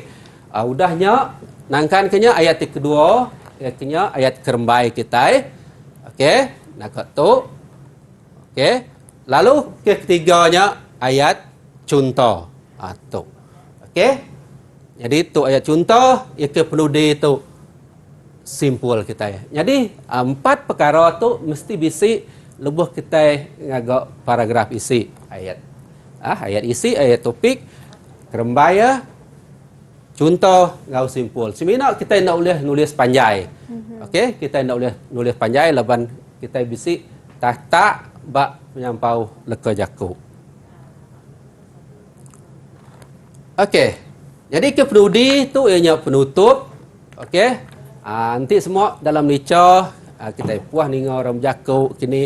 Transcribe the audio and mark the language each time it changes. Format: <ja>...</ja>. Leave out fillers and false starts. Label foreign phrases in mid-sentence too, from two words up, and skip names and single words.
<iba>Udahnya nangkan kenya ayat kedua, kenya ayat kerembai kita. Okey, nak tu. Okey. Lalu ketiganya ayat contoh. Tu. Okey. Jadi tu ayat contoh, ia ke penudi tu simpul kita. Jadi 4 perkara tu mesti bisi lebuh kita ngagak paragraf isi ayat. Ayat isi, ayat topik, kerembaya, contoh, ngau simpul. Sebenarnya kita nak boleh nulis panjang. Okey, kita nak boleh nulis panjang laban kita bisi tak bak menyampau leka jakuk. Okey. Jadi ke penudi tu ianya penutup. Okey. Nanti semua dalam lica kita puas ninga orang jakuk kini.</iba>